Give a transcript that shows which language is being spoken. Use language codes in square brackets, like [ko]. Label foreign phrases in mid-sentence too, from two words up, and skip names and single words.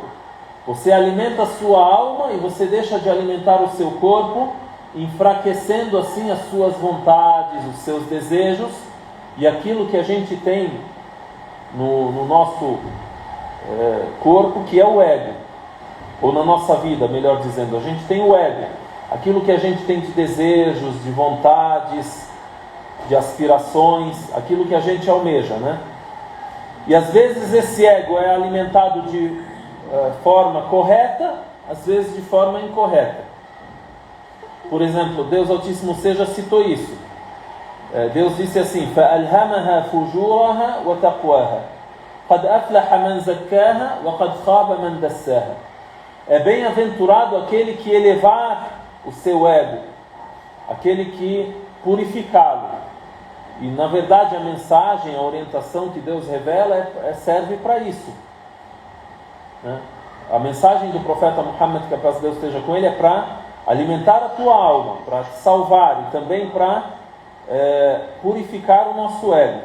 [pt] Você alimenta a sua alma e você deixa de alimentar o seu corpo, enfraquecendo assim as suas vontades, os seus desejos e aquilo que a gente tem no nosso corpo, que é o ego, ou na nossa vida, melhor dizendo, a gente tem o ego, aquilo que a gente tem de desejos, de vontades, de aspirações, aquilo que a gente almeja, né? E às vezes esse ego é alimentado de forma correta, às vezes de forma incorreta. Por exemplo, Deus Altíssimo Seja citou isso. Deus disse assim: [ar] فَأَلْهَمَهَا فُجُورَهَا وَتَقْوَاهَا قَدْ أَفْلَحَ مَنْ زَكَّاهَا وَقَدْ خَابَ مَنْ دَسَّاهَا. [pt] É bem-aventurado aquele que elevar o seu ego, aquele que purificá-lo. E na verdade a mensagem, a orientação que Deus revela serve para isso, né? A mensagem do profeta Muhammad, que a paz de Deus esteja com ele, é para alimentar a tua alma, para te salvar e também para purificar o nosso ego.